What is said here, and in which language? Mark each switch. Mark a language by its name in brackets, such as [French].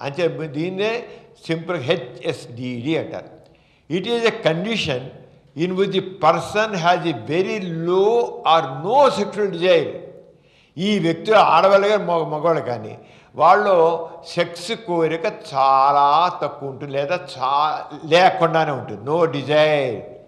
[Telugu] అంటే దీన్నే simple HSDD అంటారు. [English] It is a condition in which the person has a very low or no sexual desire. [Telugu] ఈ వ్యక్తులు ఆడవాళ్ళు కానీ మగవాళ్ళు కానీ వాళ్ళు సెక్స్ కోరిక చాలా తక్కువ ఉంటుంది, లేదా లేకుండానే ఉంటుంది, [English] No desire.